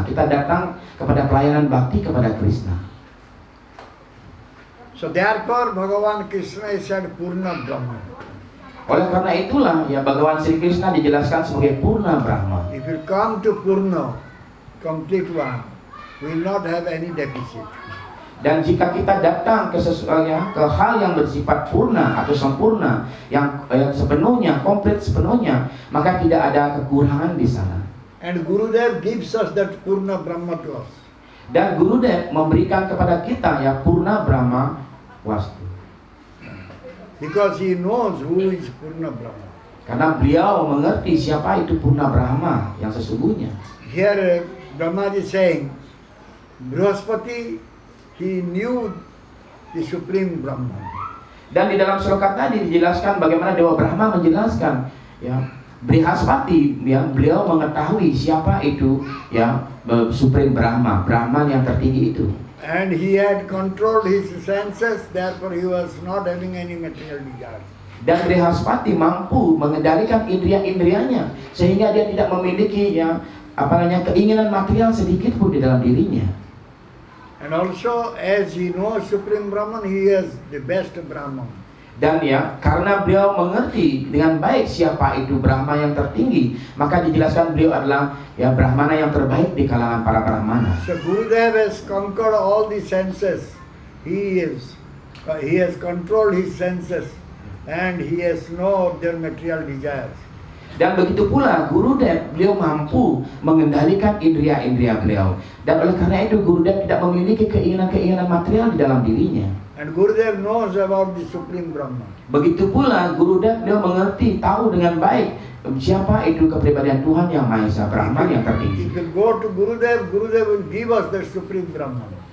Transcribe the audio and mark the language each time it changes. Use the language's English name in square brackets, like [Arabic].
[Indonesian] Kita datang kepada pelayanan bakti kepada Krishna. [English] So therefore Bhagavan Krishna is said Purna Brahma. [Indonesian] Oleh karena itulah ya Bhagawan Sri Krishna dijelaskan sebagai Purna Brahma. [English] If you come to Purna, complete one, we will not have any deficit. [Indonesian] Dan jika kita datang ke ke hal yang bersifat purna atau sempurna, yang sepenuhnya, komplit sepenuhnya, maka tidak ada kekurangan di sana. [English] And Gurudev gives us that Purna Brahma to us. [Indonesian] Dan Gurudev memberikan kepada kita ya Purna Brahma Wastu. [English] Because he knows who is Purna Brahma. [Indonesian] Karena beliau mengerti siapa itu Purna Brahma yang sesungguhnya. [English] Here Brahma is saying, Brihaspati, he knew the Supreme Brahman. [Indonesian] Dan di dalam sloka tadi dijelaskan bagaimana Dewa Brahma menjelaskan ya Brihaspati ya beliau mengetahui siapa itu ya Supreme Brahma, Brahman yang tertinggi itu. [English] And he had controlled his senses, therefore he was not having any material desire. [Indonesian] Dan Brihaspati mampu mengendalikan indria-indrianya sehingga dia tidak memiliki ya keinginan material sedikit pun di dalam dirinya. [English] And also as he knows Supreme Brahman, he is the best Brahman. [Indonesian] Dan ya karena beliau mengerti dengan baik siapa itu Brahma yang tertinggi, maka dijelaskan beliau adalah ya Brahmana yang terbaik di kalangan para Brahmana. [English] So Gurudev has conquered all the senses. He has controlled his senses and he has no other material desires. [Indonesian] Dan begitu pula Gurudev, beliau mampu mengendalikan indria-indria beliau. Dan oleh karena itu Gurudev tidak memiliki keinginan-keinginan material di dalam dirinya. [English] And Gurudev knows about the Supreme Brahman. [Indonesian] Begitu pula Gurudev, beliau mengerti, tahu dengan baik siapa itu kepribadian Tuhan yang Maha Esa, Brahman yang tertinggi. [English] If you go to Gurudev, Gurudev will give us the Supreme Brahman.